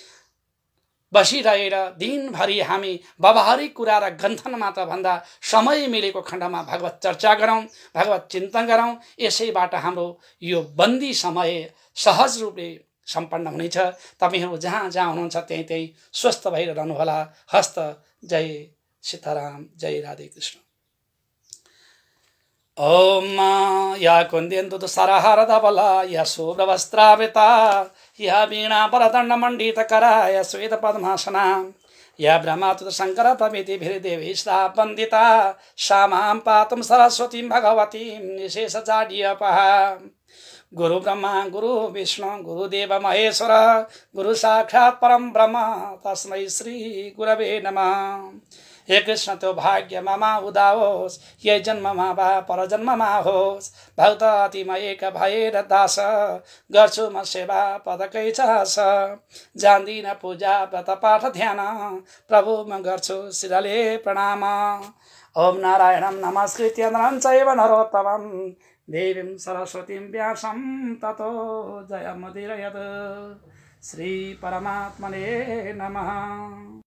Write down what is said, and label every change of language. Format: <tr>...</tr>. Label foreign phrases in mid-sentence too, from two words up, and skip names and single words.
<ne>बसिरहेर दिनभरि हामी व्यावहारिक कुरा र गन्थन मात्र भन्दा समय मिलेको खण्डमा भगवत चर्चा गरौँ, भगवत चिन्तन गरौँ। यसैबाट हाम्रो यो बन्दी समय सहज रूपले सम्पन्न हुनेछ। तपाईहरू जहाँ जहाँ हुनुहुन्छ त्यहीँ त्यहीँ स्वस्थ भएर रहनुहोला। हस्त।</ne> <sa>जय सीताराम, जय राधे कृष्ण। ओम या कुन्देन्दु तुषारहार धवला या शुभ्रवस्त्रावृता या वीणा वरदण्ड मण्डितकरा या श्वेत पद्मासना या ब्रह्माच्युत शङ्कर प्रभृतिभिर्देवी सा वन्दिता सा मां पातुं सरस्वतीं भगवतीं निशेषजाड्यपहा। गुरु ब्रह्मा गुरु विष्णु गुरुदेव महेश्वर गुरु साक्षात् परम ब्रह्म तस्मै श्री गुरवे नमः।</sa> <ne>हे कृष्ण त्यो भाग्य ममा उदाओस्, ये जन्ममा वा परजन्ममा होस्। भक्त अति म एक भएर दास, गर्छु म सेवा पदकै चास। जान्दिन पूजा व्रत पाठ ध्यान, प्रभु म गर्छु शिरले प्रणाम।</ne> <sa>ओम नारायणं नमस्कृत्य नरं चैव नरोत्तमं देवीं सरस्वतीं व्यासं ततो जयमुदीरयेत्। श्री परमात्मने नमः।</sa>